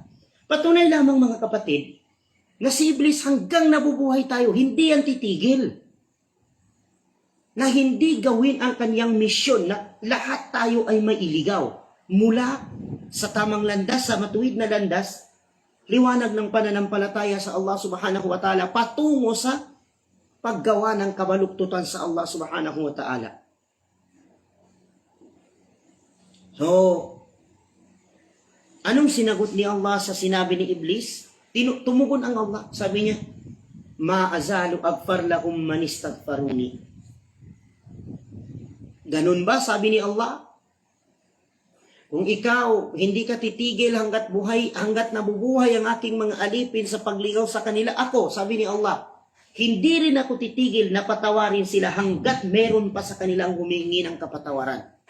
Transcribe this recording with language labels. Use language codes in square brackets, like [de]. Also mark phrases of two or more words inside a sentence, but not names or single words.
[tl] Patunay lamang mga kapatid, na si Iblis hanggang nabubuhay tayo, hindi yan titigil. Na hindi gawin ang kanyang misyon na lahat tayo ay mailigaw mula sa tamang landas, sa matuwid na landas, liwanag ng pananampalataya sa Allah [ar] سبحانه وتعالى [tl] patungo sa paggawa ng kabaluktutan sa Allah [ar] سبحانه وتعالى. [tl] So, anong sinagot ni Allah sa sinabi ni Iblis? Tumugon ang Allah. Sabi niya, [ar] ما أزال أغفر لهم من استغفرني. [tl] Ganun ba sabi ni Allah? Kung ikaw hindi ka titigil hanggat nabubuhay ang aking mga alipin sa pagligaw sa kanila, ako, sabi ni Allah, hindi rin ako titigil na patawarin sila hanggat meron pa sa kanilang humingi ng kapatawaran.